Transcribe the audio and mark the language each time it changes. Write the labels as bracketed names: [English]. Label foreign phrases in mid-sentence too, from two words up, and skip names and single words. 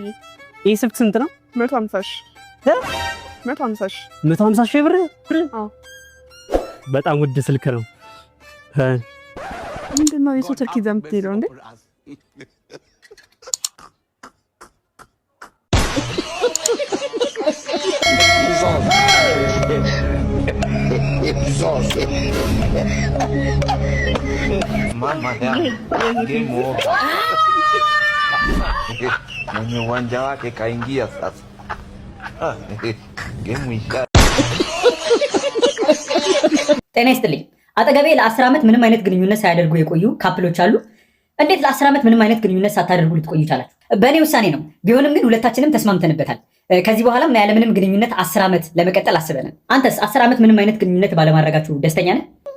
[Amharic] ይህ ስልክ ስንት ነው? 150 ሺህ ብር? አዎ በጣም ውድ ስልክ ነው። ምንድነው የሱ ስልክ ይዘህ የምትሄደው እንዴ? [Swahili] Mama ya [English] game over. [Swahili] Mwenye uwanja wake kaingia sasa. Game isha. [Amharic] ጤና ይስጥልኝ። አጠገቤ ለ10 ዓመት ምንም አይነት ግንኙነት ሳያደርጉ የቆዩ ካፕሎች አሉ። እንዴት ለ10 ዓመት ምንም አይነት ግንኙነት ሳታደርጉ ልትቆዩ ቻላችሁ? በእኔ ውሳኔ ነው። ቢሆንም ግን ሁለታችንም ተስማምተንበታል። ከዚህ በኋላም ያለምንም ግንኙነት 10 ዓመት ለመቀጠል አስበናል። አንተስ 10 ዓመት ምንም አይነት ግንኙነት ባለማድረጋችሁ ደስተኛ ነህ?